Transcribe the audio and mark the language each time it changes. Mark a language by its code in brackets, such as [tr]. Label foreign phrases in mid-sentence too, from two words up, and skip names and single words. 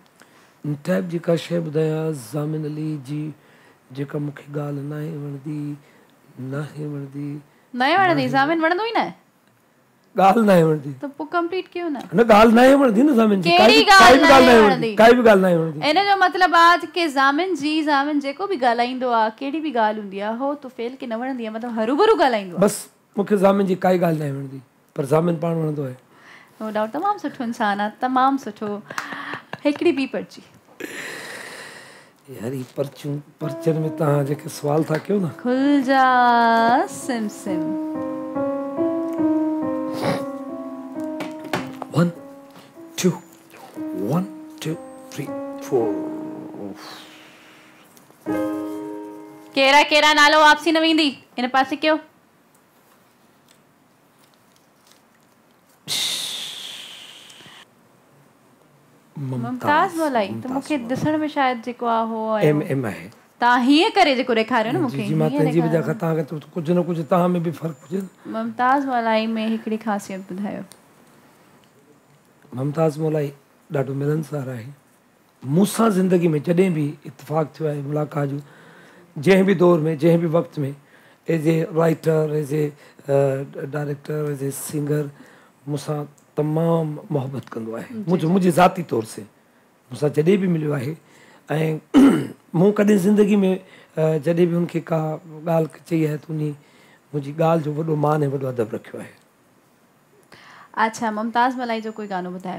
[sd] हिन टाइप जी का शइ ॿुधायां? ज़ामिन अली जी जेका मूंखे ॻाल्हि न आहे वणंदी, ज़ामिन वणंदो ई न आहे, ॻाल्हि न आहे वणंदी, त पोइ कंप्लीट कयो न। ॻाल्हि न आहे वणंदी न ज़ामिन जी, कहिड़ी ॻाल्हि न आहे वणंदी, काई बि ॻाल्हि न आहे वणंदी। इन जो मतिलबु आहे कि ज़ामिन जेको बि ॻाल्हाईंदो आहे, कहिड़ी बि ॻाल्हि हूंदी आहे, हो तो फेल के न वणंदी आहे, मतिलबु हरू भरू ॻाल्हाईंदो आहे। बसि मूंखे ज़ामिन जी काई ॻाल्हि न आहे वणंदी, पर ज़ामिन पाण वणंदो आहे। [en] no doubt, [sd] तमामु सुठो इंसानु आहे, तमामु सुठो। हिकिड़ी ॿी पर्ची। यार, पर्चनि में तव्हां जेके सुवाल था कयो न, [hi] खुल जा सिम सिम। 1 2 1 2 3 4। [sd] केरा नालो वापसी न वेंदी, इन पासे कयो। मुमताज़ मोलाई, त मूंखे ॾिसण में शायदि जेको आहे हो एम आहे। तव्हां हीअं करे जेको ॾेखारियो न मूंखे, जी मां पंहिंजी वजह खां तव्हांखे कुझु न कुझु तव्हां में बि फ़र्क़ु हुजे। मुमताज़ मोलाई में हिकिड़ी ख़ासियत ॿुधायो। मुमताज़ मोलाई ॾाढो मिलनसार आहे। मूंसां ज़िंदगी में जॾहिं बि इत्तेफ़ाक़ थियो आहे मुलाक़ात जो, जंहिं बि दौर में, जंहिं बि वक़्त में, [en] as a writer, as a director, as a singer, [sd] मूंसां तमामु मोहबत कंदो आहे। मुंहिंजी ज़ाती तौर से मूंसां जॾहिं बि मिलियो आहे। ऐं मूं कॾहिं ज़िंदगी में जॾहिं बि हुनखे का ॻाल्हि चई आहे त उन मुंहिंजी ॻाल्हि जो वॾो मान ऐं वॾो अदब रखियो आहे। अच्छा, मुमताज़ मलाई जो कोई गानो ॿुधायो।